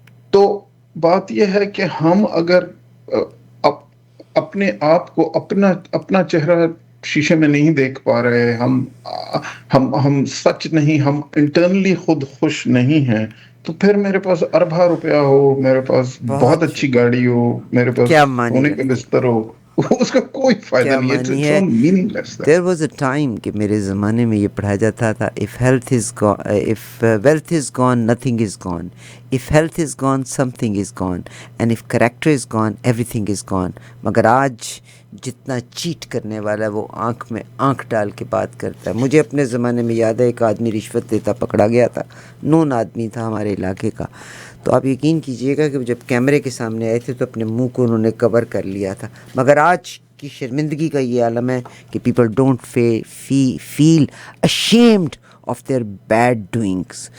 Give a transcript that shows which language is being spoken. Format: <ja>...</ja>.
<ur>تو بات یہ ہے کہ ہم اگر اپنے آپ کو اپنا چہرہ شیشے میں نہیں دیکھ پا رہے, ہم سچ نہیں, ہم انٹرنلی خود خوش نہیں ہیں, تو پھر میرے پاس اربا روپیہ ہو, میرے پاس بہت اچھی گاڑی ہو, میرے پاس کیا معنی سونے کا بستر ہو, اس کا کوئی فائدہ نہیں ہے. معنی ہے.</ur> <en>there was a time</en> <ur>کہ میرے زمانے میں یہ پڑھا جاتا تھا,</ur> <en>if wealth is gone, nothing is gone. If health is gone, something is gone. And if character is gone, everything is gone.</en> <ur>مگر آج جتنا چیٹ کرنے والا ہے وہ آنکھ میں آنکھ ڈال کے بات کرتا ہے. مجھے اپنے زمانے میں یاد ہے ایک آدمی رشوت دیتا پکڑا گیا تھا, نون آدمی تھا ہمارے علاقے کا. تو آپ یقین کیجئے گا کہ جب کیمرے کے سامنے آئے تھے تو اپنے منہ کو انہوں نے کور کر لیا تھا. مگر آج کی شرمندگی کا یہ عالم ہے کہ</ur> <en>People don't feel ashamed of their bad doings.</en>